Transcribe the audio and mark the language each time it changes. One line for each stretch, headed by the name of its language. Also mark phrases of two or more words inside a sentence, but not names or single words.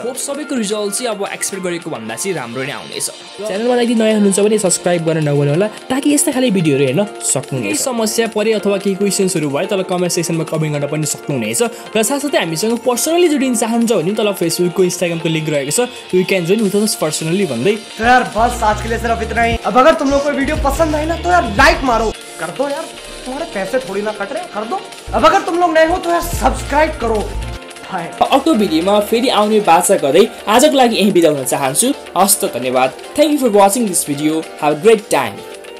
Nepali: होप सबैको रिजल्ट चाहिँ अब एक्सपेक्ट गरेको भन्दा चाहिँ राम्रो नै आउनेछ। च्यानलमा यदि नयाँ हुनुहुन्छ भने सब्स्क्राइब गर्न नभुल्नु होला ताकि यस्ता खाली भिडियोहरु हेर्न सक्नुहुनेछ। समस्या परे अथवा केही क्वेशन्सहरु भए तल कमेन्ट सेक्सनमा कमेन्ट गर्न पनि सक्नुहुनेछ। र साथसाथै हामीसँग पर्सनली जोडिन चाहनुहुन्छ भने तल फेसबुकको इन्स्टाग्रामको लिंक रहेको छ,
English: you can join with us personally
Nepali: भन्दै।
Hindi: तो यार बस आज के लिए सिर्फ इतना ही। अब अगर तुम लोग को वीडियो पसंद आए ना तो यार लाइक मारो, कर दो यार, तुम्हारे पैसे थोड़ी ना कट रहे, कर दो। अब अगर तुम लोग नए हो तो यार सब्सक्राइब करो।
Nepali: अर्को भिडियोमा फेरि आउने बाचा गर्दै आजको लागि यही बिदा हुन चाहन्छु। हस्त धन्यवाद।
English: Thank you for watching this video. Have a great time.